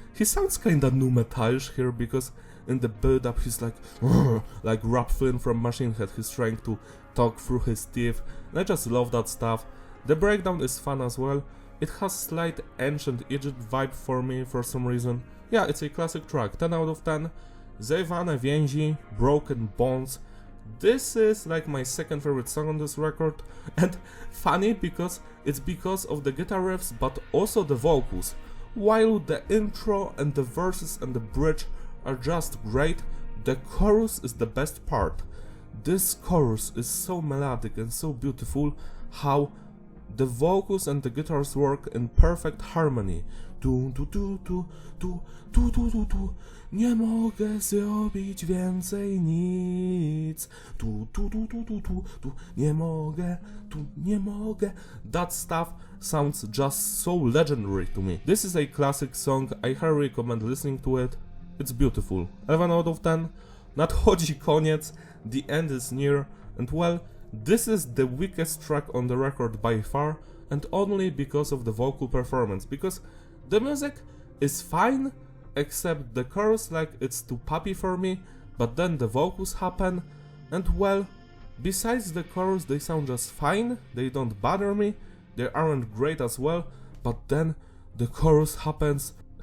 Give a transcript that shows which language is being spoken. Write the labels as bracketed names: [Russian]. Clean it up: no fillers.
[English] He sounds kinda nu metalish here because in the build-up he's like Rap Flynn from Machine Head. He's trying to talk through his teeth, and I just love that stuff. The breakdown is fun as well. It has slight ancient Egypt vibe for me for some reason. Yeah, it's a classic track. 10 out of 10. Zerwane więzi, Broken Bones. This is like my second favorite song on this record, and funny because it's because of the guitar riffs but also the vocals. While the intro and the verses and the bridge are just great, the chorus is the best part. This chorus is so melodic and so beautiful, how the vocals and the guitars work in perfect harmony. Tu tu tu tu tu tu tu tu tu. [Polish] Nie mogę zrobić więcej nic. Tu tu tu tu tu tu tu. Nie mogę, tu nie mogę. [English] That stuff sounds just so legendary to me. This is a classic song. I highly recommend listening to it. It's beautiful. 11 out of 10. Nadchodzi koniec. The end is near. And well, this is the weakest track on the record by far, and only because of the vocal performance, because the music is fine, except the chorus, like, it's too poppy for me, but then the vocals happen, and well, besides the chorus they sound just fine, they don't bother me, they aren't great as well, but then the chorus happens.